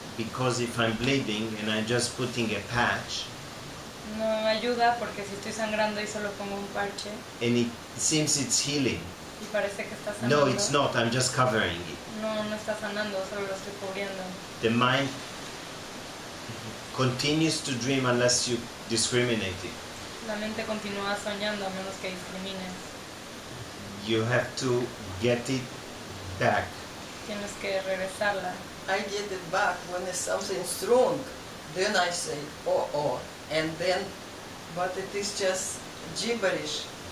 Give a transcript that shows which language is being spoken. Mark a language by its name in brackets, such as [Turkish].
[English] Because if I'm bleeding and I'm just putting a patch, [Spanish] No ayuda porque si estoy sangrando y solo pongo un parche [English] and it seems it's healing. [Spanish] y parece que está sanando. [English] No, it's not. I'm just covering it. [Spanish] No está sanando, solo lo estoy cubriendo. [English] The mind continues to dream unless you discriminate it. [Spanish] La mente continúa soñando a menos que discrimines. [English] You have to get it back. [Spanish] Tienes que regresarla. [English] I get it back when it's something strong. Then I say, oh, and then, but it is just gibberish.